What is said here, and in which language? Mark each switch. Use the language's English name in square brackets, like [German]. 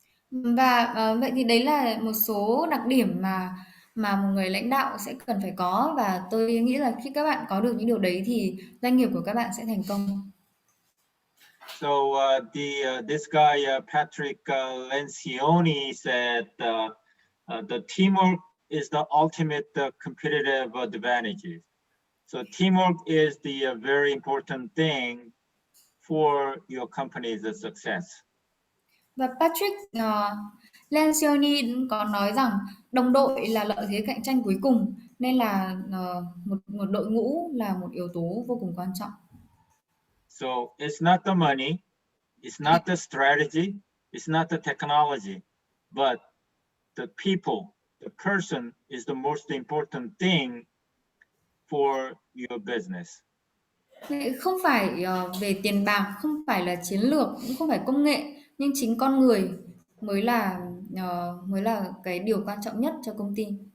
[Vietnamese] Và vậy thì đấy là một số đặc điểm mà một người lãnh đạo sẽ cần phải có, và tôi nghĩ là khi các bạn có được những điều đấy thì doanh nghiệp của các bạn sẽ thành công. [English] So this guy Patrick Lencioni said the teamwork is the ultimate competitive advantage. So teamwork is the very important thing for your company's success. [Vietnamese] Và Patrick Lencioni có nói rằng đồng đội là lợi thế cạnh tranh cuối cùng, nên là một đội ngũ là một yếu tố vô cùng quan trọng. [English] So it's not the money, it's not the strategy, it's not the technology, but the people, the person is the most important thing for your business. [Vietnamese] Không phải về tiền bạc, không phải là chiến lược, cũng không phải công nghệ, nhưng chính con người mới là cái điều quan trọng nhất cho công ty.